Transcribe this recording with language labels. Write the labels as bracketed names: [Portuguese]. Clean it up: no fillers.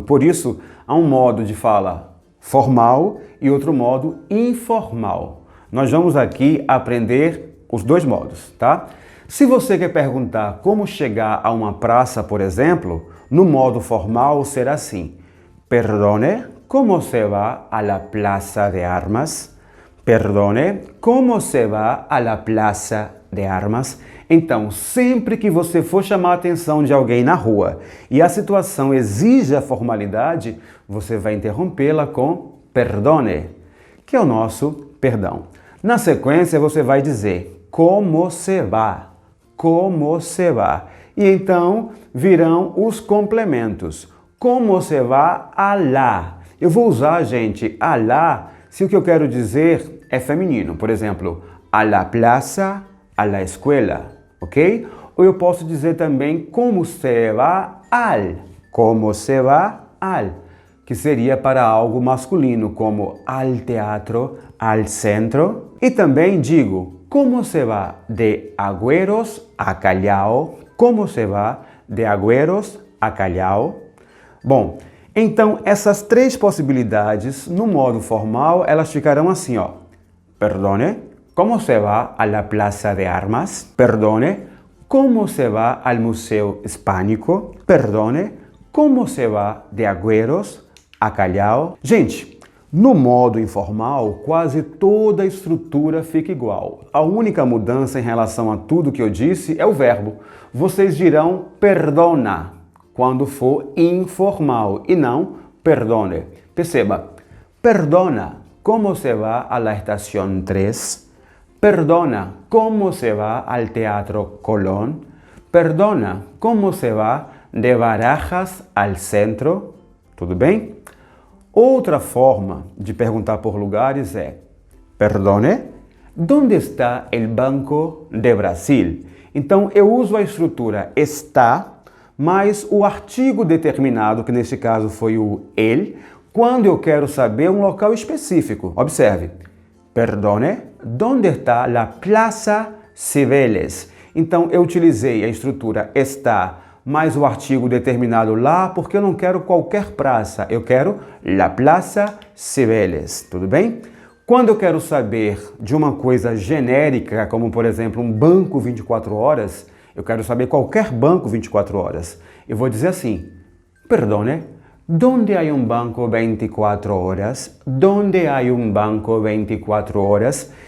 [Portuguese] Por isso, há um modo de fala formal e outro modo informal. Nós vamos aqui aprender os dois modos, tá? Se você quer perguntar como chegar a uma praça, por exemplo, no modo formal será assim: [Spanish] Perdone, ¿cómo se va a la plaza de armas? Perdone, ¿cómo se va a la plaza de armas? [Portuguese] Então, sempre que você for chamar a atenção de alguém na rua e a situação exige a formalidade, você vai interrompê-la com perdone, que é o nosso perdão. Na sequência, você vai dizer [Spanish] como se va, como se va. [Portuguese] E então virão os complementos. [Spanish] Como se va a lá? [Portuguese] Eu vou usar, gente, a lá se o que eu quero dizer é feminino. Por exemplo, [Spanish] a la plaza, a la escuela, ok? [Portuguese] Ou eu posso dizer também [Spanish] como se va al, [Portuguese] como se va al, que seria para algo masculino, como [Spanish] al teatro, al centro. [Portuguese] E também digo [Spanish] como se va de Agüeros a Callao, como se va de Agüeros a Callao. [Portuguese] Bom, então essas três possibilidades, no modo formal, elas ficarão assim, ó. [Spanish] Perdone, ¿cómo se va a la plaza de armas? Perdone, ¿cómo se va al Museo Hispánico? Perdone, ¿cómo se va de Agüeros a Callao? [Portuguese] Gente, no modo informal, quase toda a estrutura fica igual. A única mudança em relação a tudo que eu disse é o verbo. Vocês dirão perdona quando for informal e não perdone. Perceba, [Spanish] perdona, ¿cómo se va a la estación 3? Perdona, ¿cómo se va al Teatro Colón? Perdona, ¿cómo se va de Barajas al centro? [Portuguese] Tudo bem? Outra forma de perguntar por lugares é: [Spanish] Perdone, ¿dónde está el Banco de Brasil? [Portuguese] Então eu uso a estrutura está, mais o artigo determinado, que neste caso foi o el, quando eu quero saber um local específico. Observe. [Spanish] Perdone, ¿dónde está la Plaza Cibeles? [Portuguese] Então eu utilizei a estrutura está mais o artigo determinado lá, porque eu não quero qualquer praça, eu quero la Plaza Cibeles, tudo bem? Quando eu quero saber de uma coisa genérica, como por exemplo um banco 24 horas, eu quero saber qualquer banco 24 horas, eu vou dizer assim: [Spanish] Perdone, ¿dónde hay un banco 24 horas? ¿Dónde hay un banco 24 horas?